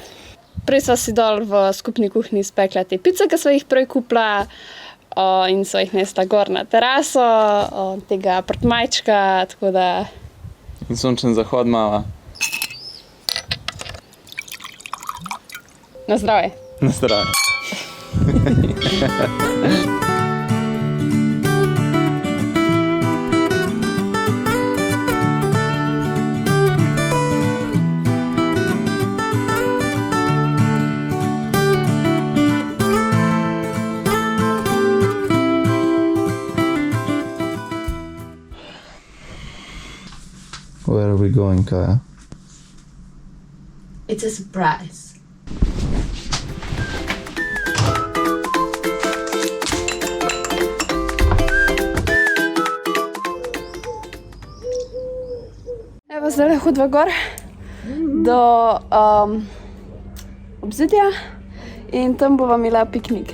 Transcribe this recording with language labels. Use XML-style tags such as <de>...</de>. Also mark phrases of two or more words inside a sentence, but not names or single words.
<sl>Prej sva si dol v skupni kuhinji spekla te pice, ki sva jih prej kupila in sva jih nesla gor na teraso tega apartmajčka, tako da... In sončen zahod mava. Na zdravje. Na zdravje.</sl> <en>Where are we going, Kaya? It's a surprise.</en> <sl>Evo, zdaj hodiva gor do obzidja in tam bova imela piknik.</sl>